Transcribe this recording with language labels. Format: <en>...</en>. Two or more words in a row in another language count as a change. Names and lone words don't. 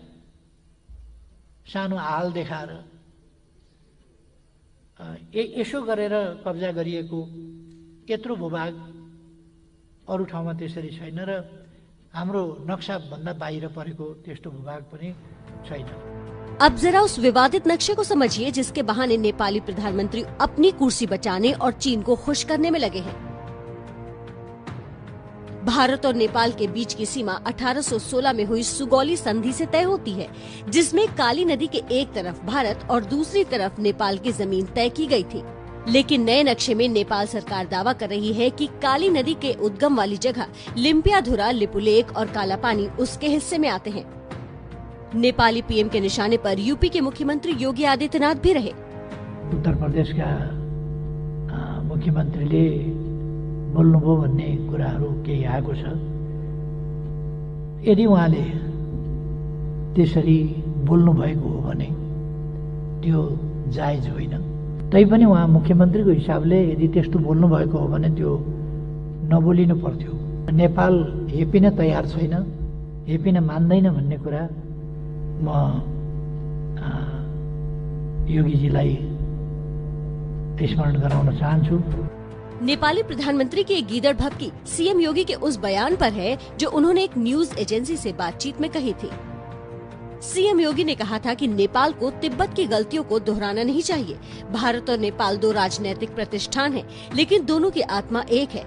<ne>सानो हाल देखाएर यसो गरेर कब्जा गरिएको यत्रो भूभाग अरू ठाउँमा त्यसरी छैन र हाम्रो नक्साभन्दा बाहिर परेको त्यस्तो भूभाग पनि छैन।</ne> <hi>अब जरा उस विवादित नक्शे को समझिए जिसके बहाने नेपाली प्रधानमंत्री अपनी कुर्सी बचाने और चीन को खुश करने में लगे हैं। भारत और नेपाल के बीच की सीमा 1816 में हुई सुगौली संधि से तय होती है, जिसमें काली नदी के एक तरफ भारत और दूसरी तरफ नेपाल की जमीन तय की गई थी। लेकिन नए नक्शे में नेपाल सरकार दावा कर रही है कि काली नदी के उद्गम वाली जगह लिम्पियाधुरा, लिपुलेक और कालापानी उसके हिस्से में आते हैं। नेपाली पीएम के निशाने पर यूपी के मुख्यमंत्री योगी आदित्यनाथ भी रहे।</hi> <ne>उत्तर प्रदेश का मुख्यमंत्रीले बोल्नुभयो भन्ने कुराहरू केही आएको छ। यदि उहाँले त्यसरी बोल्नु भएको हो भने त्यो जायज होइन। तैपनि उहाँ मुख्यमन्त्रीको हिसाबले यदि त्यस्तो बोल्नु भएको हो भने त्यो नबोलिनु पर्थ्यो। नेपाल हेपिन तयार छैन, हेपिन मान्दैन भन्ने कुरा म योगीजीलाई स्मरण गराउन चाहन्छु।</ne> <hi>नेपाली प्रधानमंत्री की एक गीदड़ भभकी सीएम योगी के उस बयान पर है जो उन्होंने एक न्यूज एजेंसी से बातचीत में कही थी। सीएम योगी ने कहा था कि नेपाल को तिब्बत की गलतियों को दोहराना नहीं चाहिए। भारत और नेपाल दो राजनीतिक प्रतिष्ठान हैं, लेकिन दोनों की आत्मा एक है।</hi>